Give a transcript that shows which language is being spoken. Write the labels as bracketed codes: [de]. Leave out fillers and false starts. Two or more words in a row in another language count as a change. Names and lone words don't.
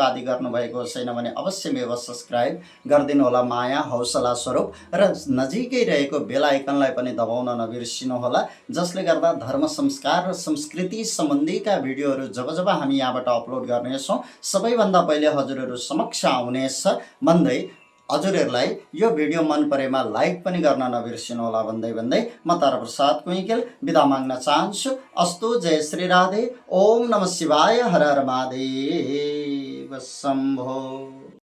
[ne] आदि गर्नुभएको छैन भने अवश्यमेव सब्सक्राइब गरिदिनु होला माया हौसला स्वरूप, र नजिकै रहेको बेल आइकनलाई पनि दबाउन नबिर्सिनुहोला, जसले गर्दा धर्म संस्कार र संस्कृति सम्बन्धीका भिडियोहरू जब हामी यहाँबाट अपलोड गर्नेछौँ सबैभन्दा पहिले हजुरहरू समक्ष आउनेछ भन्दै हजुरहरूलाई यो भिडियो मन परेमा लाइक पनि गर्न नबिर्सिनुहोला भन्दै म ताराप्रसाद कुइकेल बिदा माग्न चाहन्छु। अस्तु, जय श्री राधे, [sa] ओम नमः शिवाय, [ne] हर हर महादेव शम्भो।